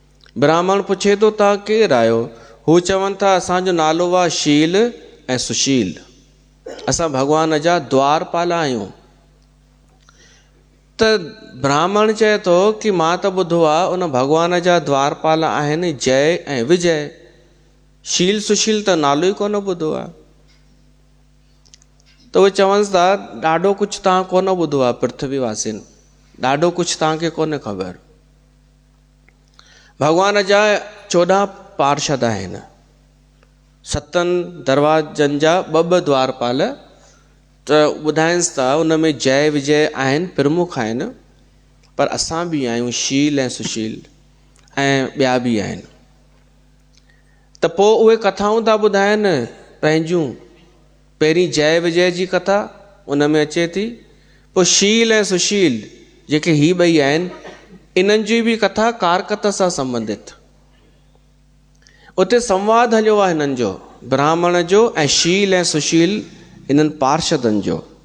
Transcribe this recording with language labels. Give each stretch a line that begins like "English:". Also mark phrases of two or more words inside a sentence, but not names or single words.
Sindhi: ब्राह्मण पुछे थो तव्हां केरु आहियो? हू चवनि था असांजो नालो आहे शील ऐं सुशील। असां भॻवान जा द्वारपाल आहियूं। त ब्राह्मण चए थो कि मां त ॿुधो आहे उन भॻवान जा द्वारपाल आहिनि जय ऐं विजय। शील सुशील त नालो ई कोन ॿुधो आहे। त उहे चवनि था ॾाढो कुझु तव्हां कोन ॿुधो आहे पृथ्वीवासिन, ॾाढो कुझु तव्हांखे कोन्हे ख़बर। भॻवान जा 14 पार्षद आहिनि, 7 दरवाजनि जा 2 द्वारपाल। त ॿुधाइनि था उन में जय विजय आहिनि, प्रमुख आहिनि, पर असां बि आहियूं शील ऐं सुशील ऐं ॿिया बि आहिनि। त पोइ उहे कथाऊं था ॿुधाइनि पंहिंजूं। पहिरीं जय विजय जी कथा उन में अचे थी, पोइ शील ऐं सुशील जेके ही ॿई आहिनि इन्हनि जी बि कथा कारकत सां संबंधित। उते संवाद हलियो आहे हिननि जो, ब्राह्मण जो ऐं शील ऐं सुशील इन्हनि पार्षदनि जो।